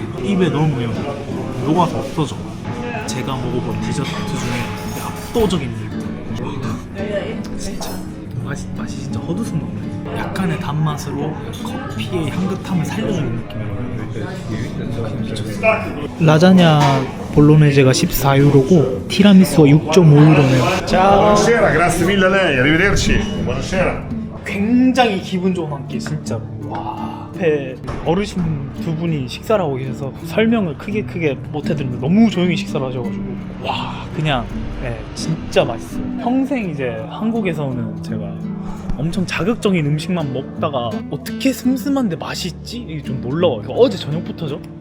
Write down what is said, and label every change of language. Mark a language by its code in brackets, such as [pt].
[ko] 입에 넣으면 녹아서 없어져. 제가 먹어본 디저트 중에 압도적인 1등. 진짜 맛이 진짜 헛웃음 나오네. 약간의 단맛으로 커피의 향긋함을 살려주는 느낌이에요. 라자냐 볼로네제가 14유로고 티라미수가 6.5유로네요. [it] Buonasera, grazie mille a lei, arrivederci. Buonasera. [ko] 굉장히 기분 좋은 한 끼 진짜. 와, 앞에 어르신 두 분이 식사를 하고 계셔서 설명을 크게 못 해드리는데 너무 조용히 식사를 하셔가지고 와, 그냥 네, 진짜 맛있어요. 평생 이제 한국에서는 제가 엄청 자극적인 음식만 먹다가 어떻게 슴슴한데 맛이 있지? 이게 좀 놀라워요. 어제 저녁부터죠?